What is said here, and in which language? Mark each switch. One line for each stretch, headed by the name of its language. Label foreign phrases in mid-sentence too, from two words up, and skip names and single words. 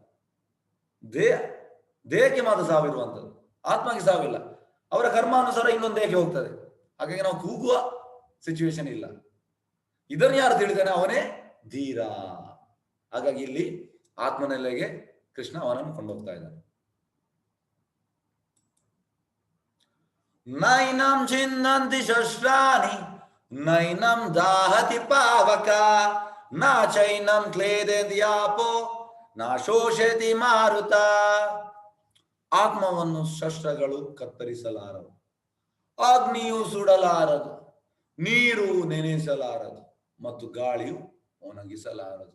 Kannada: ದೇಹಕ್ಕೆ ಮಾತ್ರ ಸಾವಿರುವಂಥದ್ದು, ಆತ್ಮಕ್ಕೆ ಸಾವಿಲ್ಲ. ಅವರ ಕರ್ಮಾನುಸಾರ ಇನ್ನೊಂದು ದೇಹಕ್ಕೆ ಹೋಗ್ತದೆ. ಹಾಗಾಗಿ ನಾವು ಕೂಗುವ ಸಿಚುವೇಶನ್ ಇಲ್ಲ. ಇದನ್ನು ಯಾರು ತಿಳಿದಾನೆ ಅವನೇ ಧೀರ. ಹಾಗಾಗಿ ಇಲ್ಲಿ ಆತ್ಮನೆಲೆಗೆ ಕೃಷ್ಣ ಅವನನ್ನು ಕೊಂಡೋಗ್ತಾ ಇದ್ದಾನೆ.
Sanskrit: ನೈನಂ ಚಿನ್ನಂತಿ ಶಸ್ತ್ರಾಣಿ ನೈನಂ ದಾಹತಿ ಪಾವಕ ನ ಚೈನಂ ಕ್ಲೇದೆದ್ಯಾಪೋ ನ ಶೋಷತಿ ಮಾರುತ.
Kannada: ಆತ್ಮವನ್ನು ಶಸ್ತ್ರಗಳು ಕತ್ತರಿಸಲಾರದು, ಅಗ್ನಿಯು ಸುಡಲಾರದು, ನೀರು ನೆನೆಸಲಾರದು ಮತ್ತು ಗಾಳಿಯು ಒಣಗಿಸಲಾರದು.